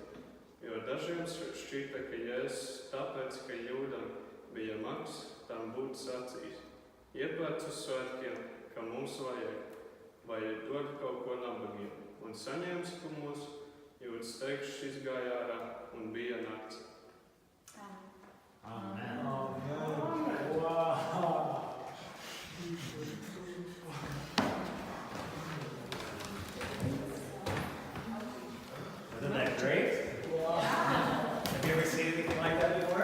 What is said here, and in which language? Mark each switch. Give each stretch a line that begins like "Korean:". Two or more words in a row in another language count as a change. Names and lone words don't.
Latvian: Jo dažiem šķita, ka Jēzus tāpēc, ka Jūdam bija maks, tam būtu sacījis: iepērts uz svētkiem, kā mums vajag, vai dod kaut ko nabagiem, un saņēmis kumus, jūtas teikšs izgāja ārā un bija nakts. Amen.
English: Wow. Isn't that great? Have you ever seen anything like that before?